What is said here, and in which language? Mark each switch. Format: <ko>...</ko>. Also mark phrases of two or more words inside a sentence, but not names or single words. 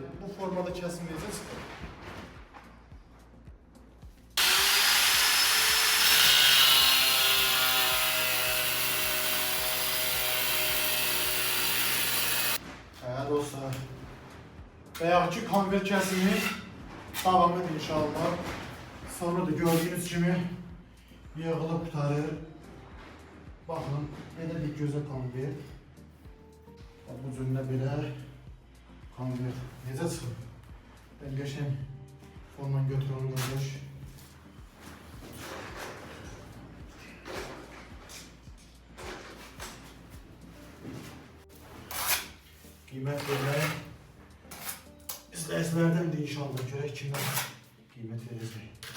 <az>Bu formada kesim necə çıxır? Dostlar, bayaqki konvert kəsimi davamıdır inşallah. Sonra da gördüğünüz kimi yığılıb qutarır. Baxın, belə bir gözə konvert. Bu cürlə belə konvert necə çıxır?</az> <tr>Ben geçen forman götürüyorum kardeş. Kıymet vermeyi izleyicilerden de inşallah görək kimler kıymet verecek.</tr>